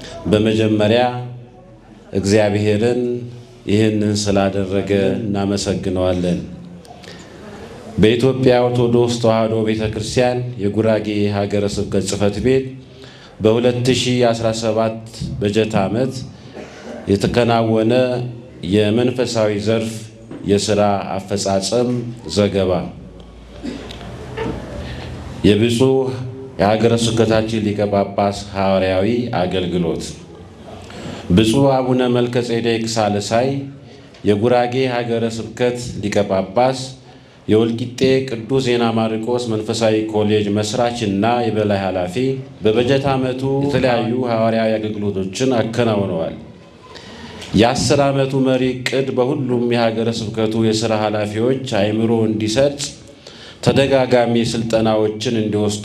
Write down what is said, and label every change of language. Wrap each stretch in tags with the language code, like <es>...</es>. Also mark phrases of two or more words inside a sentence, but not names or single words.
<am>በመጀመሪያ እግዚአብሔርን ይህንን ስላደረገ እናመሰግነዋለን። በኢትዮጵያ ኦርቶዶክስ ተዋሕዶ ቤተክርስቲያን የጉራጌ ሀገረ ስብከት ጽሕፈት ቤት በ2017 በጀት ዓመት የተከናወነ የመንፈሳዊ ዘርፍ የሥራ አፈጻጸም ዘገባ። የብፁዕ የሀገረ ስብከታችን ሊቀ ጳጳስ ሐዋርያዊ አገልግሎት። ብፁዕ አቡነ መልከጼዴቅ ሳልሳይ የጉራጌ ሀገረ ስብከት ሊቀ ጳጳስ፣ የወልቂጤ ቅዱስ ዜና ማርቆስ መንፈሳዊ ኮሌጅ መስራችና የበላይ ኃላፊ በበጀት ዓመቱ የተለያዩ ሐዋርያዊ አገልግሎቶችን አከናውነዋል። የ10 ዓመቱ መሪ ዕቅድ በሁሉም የሀገረ ስብከቱ የሥራ ኃላፊዎች አእምሮ እንዲሰርጽ ተደጋጋሚ ስልጠናዎችን እንዲወስዱ</am>